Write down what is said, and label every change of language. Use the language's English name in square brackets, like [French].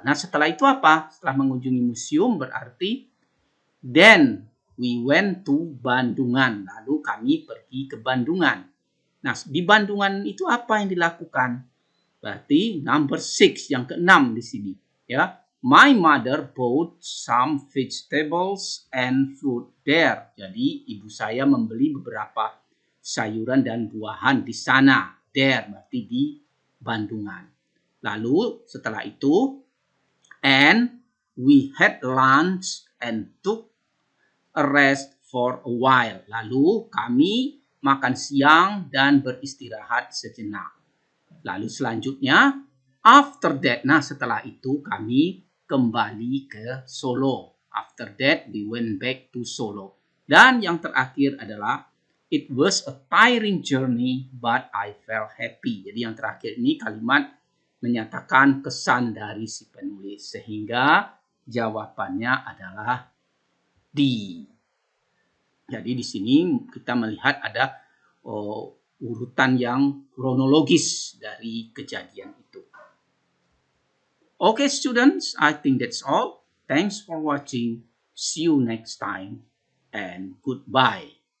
[Indonesian] Nah, setelah itu apa? Setelah mengunjungi museum berarti [English] then we went to Bandungan. [Indonesian] Lalu kami pergi ke Bandungan. Nah, di Bandungan itu apa yang dilakukan? Berarti number 6, yang ke-6 di sini. Ya, [English] My mother bought some vegetables and fruit there. [Indonesian] Jadi ibu saya membeli beberapa sayuran dan buahan di sana. There berarti di Bandungan. Lalu setelah itu, [English] and we had lunch and took a rest for a while. [Indonesian] Lalu kami makan siang dan beristirahat sejenak. Lalu selanjutnya, [English] after that, [Indonesian] nah setelah itu kami kembali ke Solo. [English] After that, we went back to Solo. [Indonesian] Dan yang terakhir adalah, [English] it was a tiring journey, but I felt happy. [Indonesian] Jadi yang terakhir ini kalimat menyatakan kesan dari si penulis. Sehingga jawabannya adalah D. Jadi di sini kita melihat ada urutan yang kronologis dari kejadian itu. [English] Okay, students, I think that's all. Thanks for watching. See you next time and goodbye.